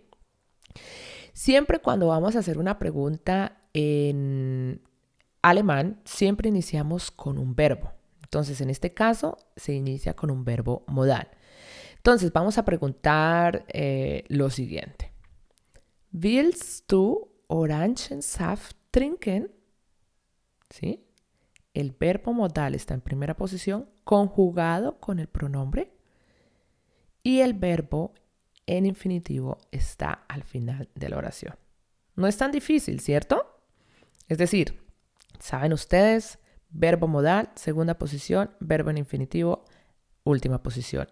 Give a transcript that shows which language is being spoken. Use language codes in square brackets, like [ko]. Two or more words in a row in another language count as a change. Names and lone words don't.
[es] Siempre cuando vamos a hacer una pregunta en alemán, siempre iniciamos con un verbo. Entonces, en este caso, se inicia con un verbo modal. Entonces, vamos a preguntar lo siguiente. [de] ¿Willst du Orangensaft trinken? [es] ¿Sí? El verbo modal está en primera posición, conjugado con el pronombre, y el verbo en infinitivo está al final de la oración. No es tan difícil, ¿cierto? Es decir, saben ustedes, verbo modal, segunda posición, verbo en infinitivo, última posición.